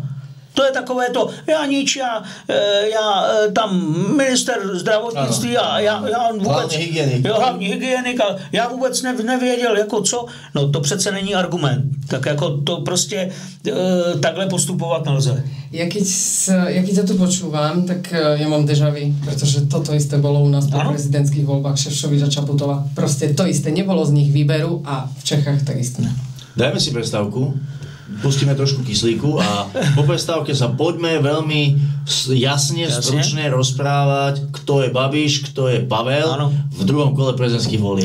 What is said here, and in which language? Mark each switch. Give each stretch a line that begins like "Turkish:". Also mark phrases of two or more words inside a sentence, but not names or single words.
Czech: To je takové to, já tam minister zdravotnictví a já vůbec... Hlavní hygienik a já vůbec nevěděl, jako co. No to přece není argument. Tak jako to prostě takhle postupovat nelze.
Slovak: Ja keď sa tu počúvam, tak ja mám déjà vu, pretože toto isté bolo u nás po prezidentských voľbách Šefčoviča, Čaputova. Proste to isté, nebolo z nich výberu a v Čechách tak isté. Dajme si prestávku. Pustíme trošku kyslíku a po prestávke sa poďme veľmi jasne, stručne rozprávať, kto je Babiš, kto je Pavel v druhom kole prezidentských volieb.